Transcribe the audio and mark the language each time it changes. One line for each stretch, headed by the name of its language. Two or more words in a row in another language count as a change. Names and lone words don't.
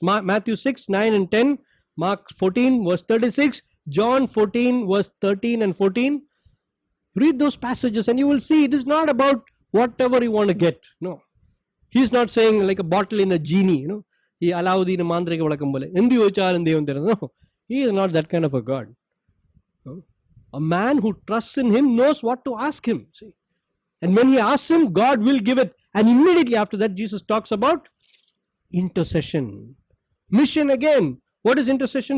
English: Matthew 6, 9 and 10, Mark 14, verse 36, John 14, verse 13 and 14. Read those passages and you will see it is not about whatever you want to get. No. He's not saying like a bottle in a genie, He Aladdin
Malayalam: മാന്ത്രിക വിളക്ക് പോലെ. എന്ത് ചോദിച്ചാലും ദൈവം തരുന്നു.
English: No. He is not that kind of a God. No. A man who trusts in him knows what to ask him. See? And when he asks him, God will give it. And immediately after that, Jesus talks about intercession. Mission again. What is intercession?